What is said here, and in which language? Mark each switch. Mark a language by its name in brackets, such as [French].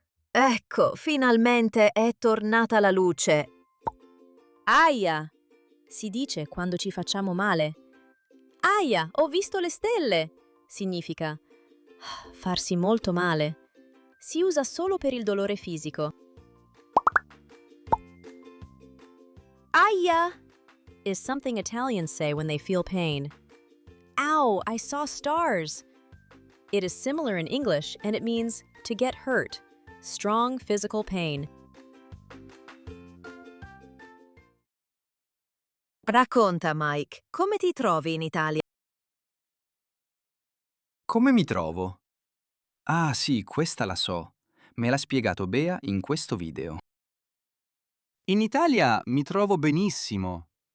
[Italian] Ecco, finalmente è tornata la luce. Aia! Si dice quando ci facciamo male. Aia, ho visto le stelle! Significa farsi molto male. Si usa solo per il dolore fisico. [English] Aia is something Italians say when they feel pain. Ow, I saw stars. It is similar in English and it means to get hurt, strong physical pain. [Italian] Racconta, Mike, come ti trovi in Italia? Come mi trovo? Ah sì, questa la so. Me l'ha spiegato Bea in questo video. In Italia mi trovo benissimo.